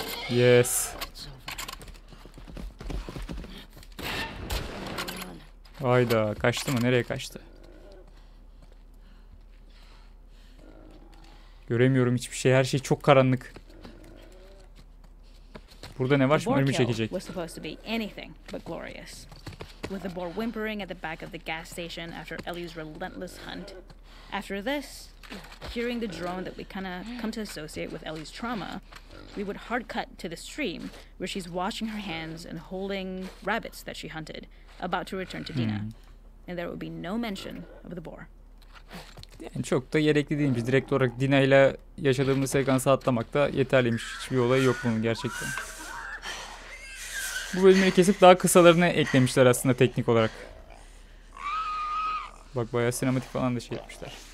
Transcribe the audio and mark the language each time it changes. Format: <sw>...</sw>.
<en>Yes.</en> <tr>Hayda, kaçtı mı? Nereye kaçtı? Göremiyorum hiçbir şey. Her şey çok karanlık. Burada ne var? Şimdi önümü çekecek.</tr> <en>Was supposed to be anything but glorious. With the boar whimpering at the back of the gas station after Ellie's relentless hunt. After this, hearing the drone that we kind of come to associate with Ellie's trauma, we would hard cut to the stream where she's washing her hands and holding rabbits that she hunted, about to return to Dina. And there would be no mention of the boar.</en> <tr>Yani çok da gerekli değilmiş. Direkt olarak Dina ile yaşadığımız sekansı atlamak da yeterliymiş. Hiçbir olayı yok bunun gerçekten. Bu bölümleri kesip daha kısalarını eklemişler aslında teknik olarak. Bak bayağı sinematik falan da şey yapmışlar.</tr>